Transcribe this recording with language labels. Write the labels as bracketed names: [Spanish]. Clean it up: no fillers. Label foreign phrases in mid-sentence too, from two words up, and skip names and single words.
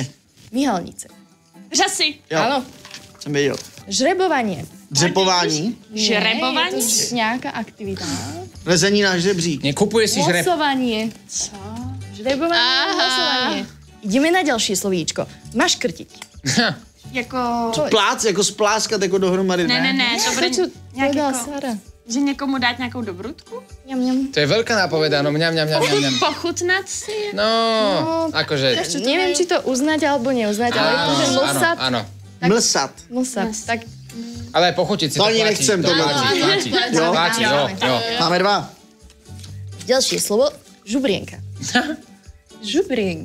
[Slovak] Mihalnice. [Czech] Řasy. jo, [Slovak] Áno. [Czech] jsem věděl. [Slovak] Žrebovanie. [Czech] Dřepování, [Slovak] Žrebovanie? Nie, je to nejaká aktivita. [Czech] lezení na žrebřík. [Slovak] Nekupuje si žreb. Losovanie. Co? Žrebovanie, Aha. losovanie. Ideme na ďalšie slovíčko. Maškrtiť. [Czech] Jako... Plác, jako spláskat jako dohromady. Ne, to bude [Slovak] Čo [Czech] nějak [Slovak] povedala [Czech] jako... Sara? Že někomu dát nějakou dobrutku? Ňam, ňam. [Slovak] To je veľká nápoveda, no mňam. [Czech] Pochutnat si? [Slovak] No, akože... Neviem, či to uznať alebo neuznať, ale je to, že losat. Áno. [Czech] Mlsat. [Slovak] Losat. Tak Ale pochutiť si To to ani platí. nechcem, to platí. [Czech] Jo? Platí, jo. [Slovak] Máme 2. ďalšie slovo. Žubrienka. Žubrienka.